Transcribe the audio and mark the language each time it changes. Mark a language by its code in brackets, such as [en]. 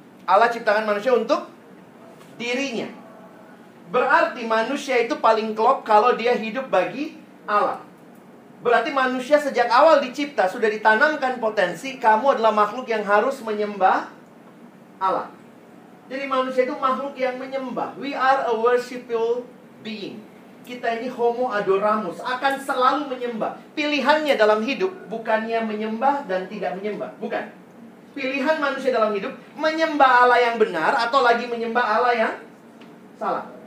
[id] Allah ciptakan manusia untuk dirinya. Berarti manusia itu paling klop kalau dia hidup bagi Allah. Berarti manusia sejak awal dicipta sudah ditanamkan potensi kamu adalah makhluk yang harus menyembah Allah. Jadi manusia itu makhluk yang menyembah. [en] We are a worshipful being. [id] Kita ini homo adoramus, akan selalu menyembah. Pilihannya dalam hidup bukannya menyembah dan tidak menyembah, bukan. Pilihan manusia dalam hidup menyembah Allah yang benar atau lagi menyembah Allah yang salah.